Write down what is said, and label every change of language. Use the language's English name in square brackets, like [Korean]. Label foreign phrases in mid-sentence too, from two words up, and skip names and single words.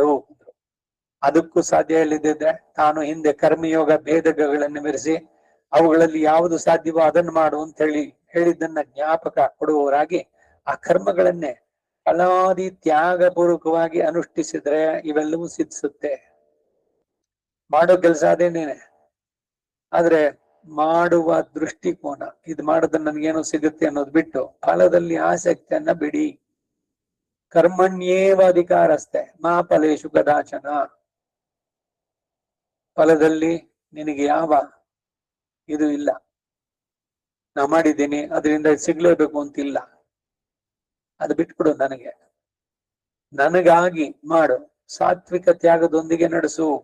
[Kannada] ಅದಕ್ಕೂ ಸಾಧ್ಯ ಇಲ್ಲದಿದ್ರೆ ತಾನು ಹಿಂದೆ ಕರ್ಮಯೋಗ ಭೇದಗಳನ್ನು ಮೆರೆಸಿ ಅವುಗಳಲ್ಲಿ ಯಾವುದು ಸಾಧ್ಯವೋ ಅದನ್ನು ಮಾಡು ಅಂತ ಹೇಳಿದ್ದನ್ನ ಜ್ಞಾಪಕ ಕೊಡುವವರಾಗಿ ಆ ಕರ್ಮಗಳನ್ನೇ ಫಲಾದಿ ತ್ಯಾಗ ಪೂರ್ವಕವಾಗಿ ಅನುಷ್ಠಿಸಿದ್ರೆ ಇವೆಲ್ಲವೂ ಸಿದ್ಧಿಸುತ್ತೆ. ಮಾಡೋ ಕೆಲಸ ಅದೇನೇನೆ, ಆದ್ರೆ ಮಾಡುವ ದೃಷ್ಟಿಕೋನ, ಇದು ಮಾಡೋದನ್ನ ನನ್ಗೇನೋ ಸಿಗುತ್ತೆ ಅನ್ನೋದು ಬಿಟ್ಟು ಫಲದಲ್ಲಿ ಆಸಕ್ತಿಯನ್ನ ಬಿಡಿ. [Sanskrit] ಕರ್ಮಣ್ಯೇವ ಅಧಿಕಾರಸ್ಥೆ ಮಾ ಫಲೇಶು ಕದಾಚನ. [Kannada] ಫಲದಲ್ಲಿ ನಿನಗೆ ಯಾವ ಇದು ಇಲ್ಲ, ನಾ ಮಾಡಿದ್ದೀನಿ ಅದರಿಂದ ಸಿಗ್ಲೇಬೇಕು ಅಂತಿಲ್ಲ, ಅದು ಬಿಟ್ಬಿಡು. ನನಗಾಗಿ ಮಾಡು, ಸಾತ್ವಿಕ ತ್ಯಾಗದೊಂದಿಗೆ ನಡೆಸು.